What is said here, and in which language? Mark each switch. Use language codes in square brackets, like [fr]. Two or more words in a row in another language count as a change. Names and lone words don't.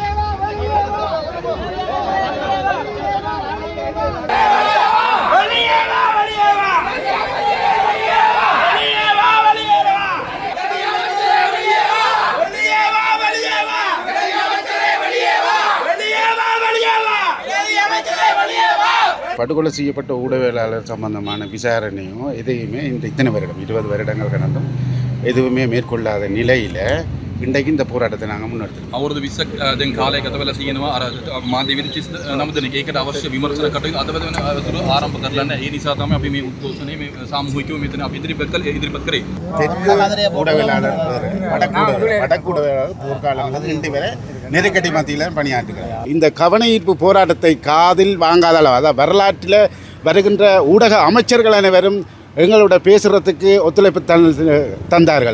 [ta] வெளியே வா வெளியே வா வெளியே வா வெளியே வா வெளியே வா வெளியே வா வெளியே வா வெளியே வா வெளியே வா வெளியே வா படுகொலை செய்யப்பட்ட ஊடகவியலாளர் சம்பந்தமான விசாரணையும் எதையுமே இந்த இத்தனை வருடம் 20 வருடங்கள் கடந்தும் எதுவுமே மேற்கொள்ளாத நிலையில் இன்றைக்கு இந்த போராட்டத்தை நாங்கள் முன்னெடுத்துருக்கோம். [si] අවුරුදු 20ක් දැන් කාලය ගත වෙලා තියෙනවා අර මාධ්‍ය විනිශ්චය 9 දෙනෙක් ඒකට අවශ්‍ය විමර්ශන කටයුතු අද වෙන අතුරු ආරම්භ කරලා නැහැ. ඒ නිසා තමයි අපි මේ උද්ඝෝෂණය මේ සාමූහිකව මෙතන අපි ඉදිරිපත් කරේ. [ta] தெற்கு ஊடகவியலாளர் வேறு, வடக்கு ஊடகவியலாளர் போர்க்காலங்கள் இன்று வரை நெருக்கடி மத்தியில் பணியாற்றுகிறார். இந்த கவன ஈர்ப்பு போராட்டத்தை காதில் வாங்காத அளவு, அதாவது வரலாற்றில் வருகின்ற ஊடக அமைச்சர்கள் அனைவரும் எங்களோட பேசுகிறதுக்கு ஒத்துழைப்பு தந்தார்கள்.